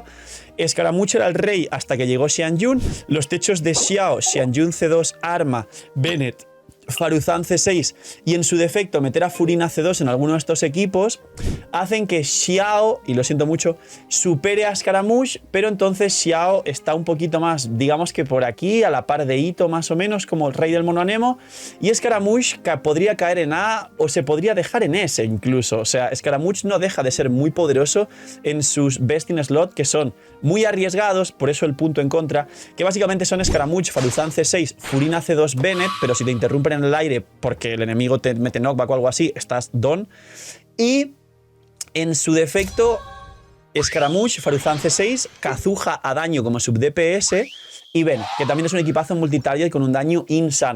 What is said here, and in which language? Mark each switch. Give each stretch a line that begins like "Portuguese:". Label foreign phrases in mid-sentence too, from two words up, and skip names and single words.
Spanish: Scaramouche era el rey hasta que llegó Xianyun, los techos de Xiao, Xianyun C2, Arma, Bennett, Faruzan C6 y en su defecto meter a Furina C2 en alguno de estos equipos hacen que Xiao, y lo siento mucho, supere a Scaramouche, pero entonces Xiao está un poquito más, digamos que por aquí, a la par de Ito más o menos, como el rey del mono Anemo, y Scaramouche podría caer en A o se podría dejar en S incluso. O sea, Scaramouche no deja de ser muy poderoso en sus
English: best in slot,
Spanish: que son muy arriesgados, por eso el punto en contra, que básicamente son Scaramouche, Faruzan C6, Furina C2, Bennett, pero si te interrumpen en el aire porque el enemigo te mete knockback o algo así, estás done. Y en su defecto, Scaramouche, Faruzan C6, Kazuha a daño como
English: sub DPS
Spanish: y Bennett, que también es un equipazo multitarget con un daño insano.